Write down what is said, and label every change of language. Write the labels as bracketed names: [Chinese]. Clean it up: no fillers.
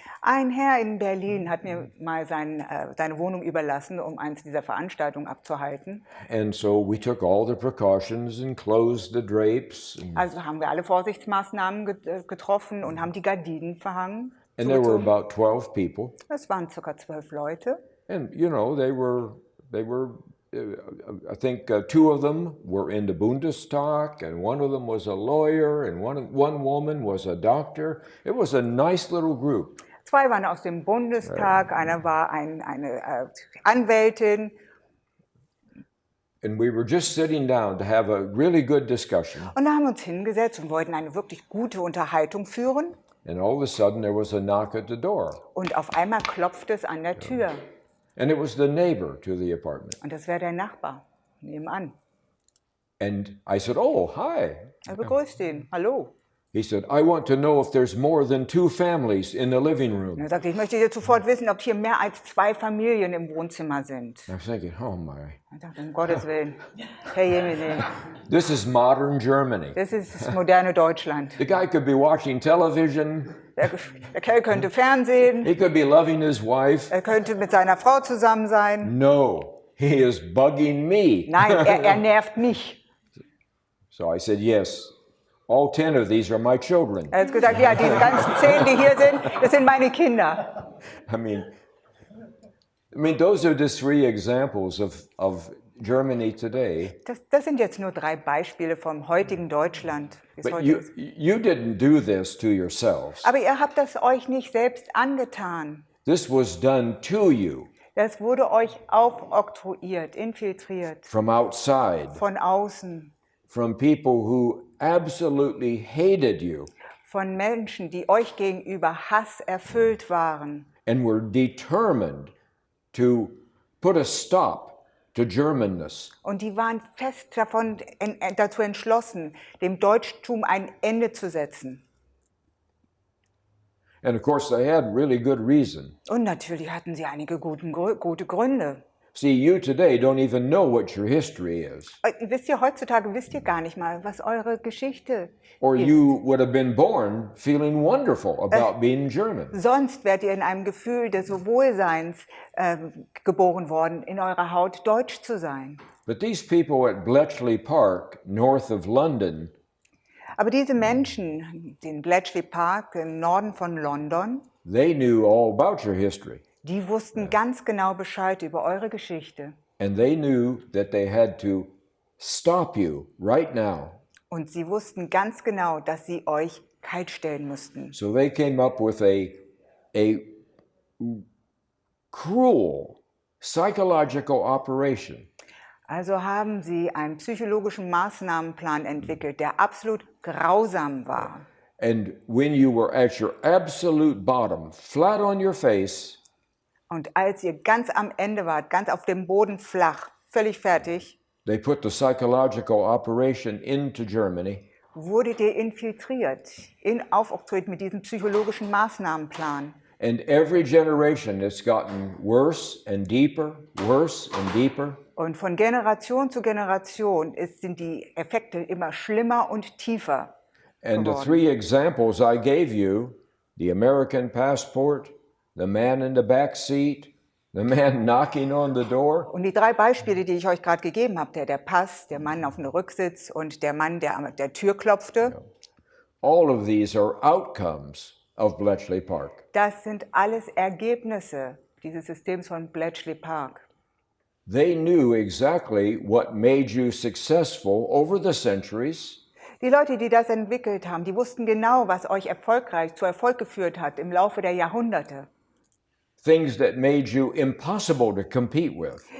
[German] Ein Herr in Berlin hat mir mal seine Wohnung überlassen, um eins dieser Veranstaltungen abzuhalten. [English] And so we took all the precautions and closed the drapes. [German] Also haben wir alle Vorsichtsmaßnahmen getroffen und haben die Gardinen verhangen. [English] And there were about 12 people. [German] Es waren ca. 12 Leute. [English] And, you know, they were I think two of them were in the Bundestag, and one of them was a lawyer, and one woman was a doctor. It was a nice little group. [German] 2 waren aus dem Bundestag, einer war eine Anwältin. [English] And we were just sitting down to have a really good discussion. [German] Und da haben wir uns hingesetzt und wollten eine wirklich gute Unterhaltung führen. [English] And all of a sudden there was a knock at the door. [German] Und auf einmal klopfte es an der Tür. [English] And it was the neighbor to the apartment. [German] Und das wäre der Nachbar nebenan. [English] And I said, "Oh, hi." [German] Er begrüßte ihn. Hallo. [English] He said, "I want to know if there's more than 2 families in the living [German] Und [English] room." [German] er sagte, ich möchte jetzt sofort wissen, ob hier mehr als 2 Familien im Wohnzimmer sind. [English] I'm thinking, oh my, [German] Ich dachte, um Gottes Willen. Herr Jemine, [English] this is modern Germany. [German] das ist das moderne Deutschland. [English] The guy could be watching television. [German] Der Kerl könnte Fernsehen, [English] He could be loving his wife. [German] er könnte mit seiner Frau zusammen sein. [English] No, he is bugging me. [German] Nein, er nervt mich. [English] So I said, yes, all 10 of these are my children. [German] Er hat gesagt, ja, diese ganzen 10, die hier sind, das sind meine Kinder. [English] I mean, those are the 3 examples of Germany today. [German] Das sind jetzt nur 3 Beispiele vom heutigen Deutschland. wie es [English] But [German] heute [English] you, [German] ist. [English] you didn't do this to yourselves. [German] Aber ihr habt das euch nicht selbst angetan. [English] This was done to you [German] Das wurde euch aufoktroyiert, infiltriert, [English] from outside, [German] von außen, [English] from people who absolutely hated you [German] von Menschen, die euch gegenüber Hass erfüllt waren [English] and were determined to put a stop to Germanness. [German] und die waren fest dazu entschlossen, dem Deutschtum ein Ende zu setzen. [English] And of course, they had really good reason. [German] Und natürlich hatten sie einige gute Gründe. [English] See, you today don't even know what your history is. [German] Wisst ihr, heutzutage wisst ihr gar nicht mal, was eure Geschichte [English] Or [German] ist. [English] you would have been born feeling wonderful about being German. [German] Sonst wärt ihr in einem Gefühl des Wohlseins geboren worden, in eurer Haut deutsch zu sein. [English] But these people at Bletchley Park, north of London, [German] Aber diese Menschen, den Bletchley Park im Norden von London, [English] they knew all about your history. [German] die wussten ganz genau Bescheid über eure Geschichte. [English] And they knew that they had to stop you right now. [German] Und sie wussten ganz genau, dass sie euch kaltstellen mussten. [English] So they came up with a cruel psychological operation. [German] Also haben sie einen psychologischen Maßnahmenplan entwickelt, der absolut grausam war. [English] And when you were at your absolute bottom, flat on your face, [German] Und als ihr ganz am Ende wart, ganz auf dem Boden flach, völlig fertig, [English] they put the psychological operation into Germany. [German] wurdet ihr infiltriert, aufoktroyiert mit diesem psychologischen Maßnahmenplan. [English] And every generation it's gotten worse and deeper, worse and deeper. [German] Und von Generation zu Generation sind die Effekte immer schlimmer und tiefer [English] And the [German] geworden. [English] 3 examples I gave you, the American passport, the man in the back seat, the man knocking on the door, [German] Und die 3 Beispiele, die ich euch gerade gegeben habe, der Pass, der Mann auf dem Rücksitz und der Mann, der an der Tür klopfte, [English] all of these are outcomes of Bletchley Park. [German] das sind alles Ergebnisse dieses Systems von Bletchley Park. [English] They knew exactly what made you successful over the centuries, [German] Die Leute, die das entwickelt haben, die wussten genau, was euch zu Erfolg geführt hat im Laufe der Jahrhunderte. [English] things that made you impossible to compete with.